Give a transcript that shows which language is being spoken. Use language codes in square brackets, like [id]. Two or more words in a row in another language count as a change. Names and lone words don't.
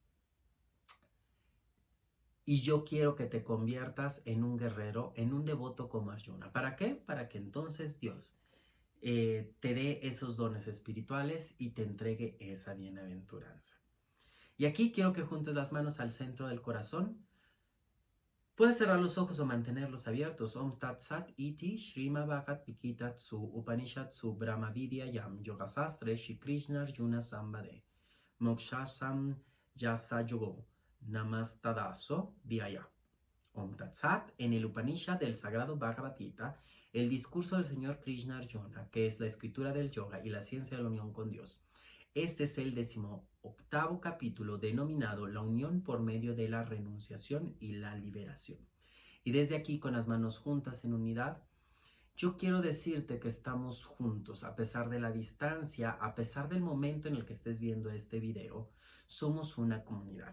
[es] Y yo quiero que te conviertas en un guerrero, en un devoto como Arjuna. ¿Para qué? Para que entonces Dios te dé esos dones espirituales y te entregue esa bienaventuranza. Y aquí quiero que juntes las manos al centro del corazón. Puedes cerrar los ojos o mantenerlos abiertos. [sa] Om Tat Sat Iti Shrima Bhagat Vikitatsu Upanishatsu Brahma Vidya Yam Yogasastre Shri Krishna Arjuna Sambade Mokshasam Yasa Yogo Namastadaso Dhyaya. Om Tat Sat, [es] en el Upanishad del Sagrado Bhagavad Gita, el discurso del Señor Krishna Arjuna, que es la escritura del yoga y la ciencia de la unión con Dios. Este es el 18º capítulo denominado La unión por medio de la renunciación y la liberación. Y desde aquí, con las manos juntas en unidad, yo quiero decirte que estamos juntos, a pesar de la distancia, a pesar del momento en el que estés viendo este video, somos una comunidad.